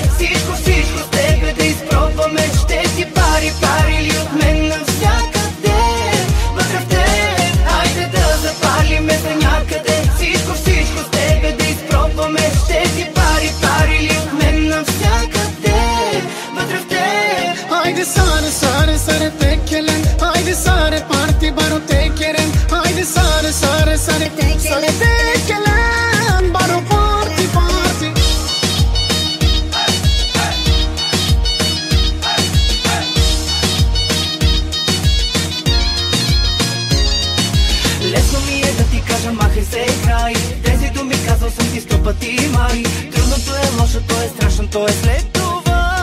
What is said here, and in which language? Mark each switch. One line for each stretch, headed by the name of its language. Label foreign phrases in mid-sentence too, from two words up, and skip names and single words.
Bulgarian: Всичко с тебе да изпробваме. Ще ти пари ли от мен навсякъде. Вътре в теб. Хайде да запалиме за някъде. Всичко с тебе да изпробваме. Ще ти пари ли от мен навсякъде. Вътре в теб.
Romany: Haydi sare tekelen, haydi sare parti baro tekelen, haydi sare tekelen, baro parti parti.
Bulgarian: Лесно ми е да ти кажа, махай се край. Тези думи казал съм ти 100 пъти, май. Трудното е, лошото е, страшното е след това.